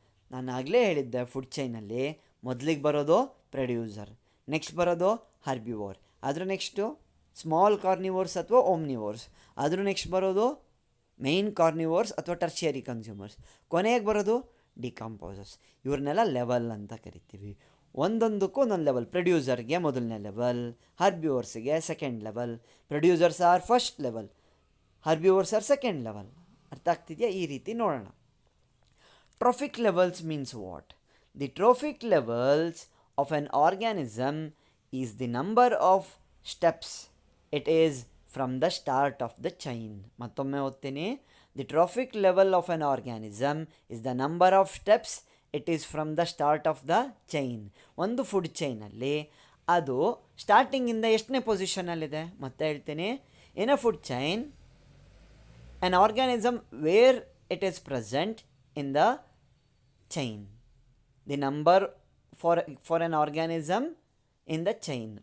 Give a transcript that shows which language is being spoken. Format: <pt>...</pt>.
<kn>ನಾನು ಆಗಲೇ ಹೇಳಿದ್ದೆ, ಫುಡ್ ಚೈನಲ್ಲಿ ಮೊದಲಿಗೆ ಬರೋದು ಪ್ರೊಡ್ಯೂಸರ್, ನೆಕ್ಸ್ಟ್ ಬರೋದು ಹರ್ಬಿವೋರ್, ಅದ್ರ ನೆಕ್ಸ್ಟು ಸ್ಮಾಲ್ ಕಾರ್ನಿವೋರ್ಸ್ ಅಥವಾ ಓಮ್ನಿವೋರ್ಸ್, ಅದ್ರ ನೆಕ್ಸ್ಟ್ ಬರೋದು ಮೇನ್ ಕಾರ್ನಿವೋರ್ಸ್ ಅಥವಾ ಟರ್ಷಿಯರಿ ಕನ್ಸ್ಯೂಮರ್ಸ್, ಕೊನೆಗೆ ಬರೋದು ಡಿಕಂಪೋಸರ್ಸ್. ಇವ್ರನ್ನೆಲ್ಲ ಲೆವೆಲ್ ಅಂತ ಕರಿತೀವಿ. ಒಂದೊಂದಕ್ಕೂ ಒಂದೊಂದು ಲೆವೆಲ್. ಪ್ರೊಡ್ಯೂಸರ್ಗೆ ಮೊದಲನೇ level, ಹರ್ಬಿವೋರ್ಸಿಗೆ second level.</kn> <en>Producers are first level, herbivores are second level.</en> <kn>ಅರ್ಥ ಆಗ್ತಿದೆಯಾ? ಈ ರೀತಿ ನೋಡೋಣ.</kn> <en>Trophic levels means what? The trophic levels of an organism is the number of steps it is from the start of the chain.</en> <kn>ಮತ್ತೊಮ್ಮೆ ಓದ್ತೀನಿ.</kn> <en>The trophic level of an organism is the number of steps it is from the start of the chain.</en> <kn>ಒಂದು food ಚೈನಲ್ಲಿ ಅದು ಸ್ಟಾರ್ಟಿಂಗಿಂದ ಎಷ್ಟನೇ ಪೊಸಿಷನಲ್ಲಿದೆ? ಮತ್ತೆ ಹೇಳ್ತೀನಿ.</kn> <en>In a food chain, an organism where it is present in the chain, the number for an organism in the chain.</en>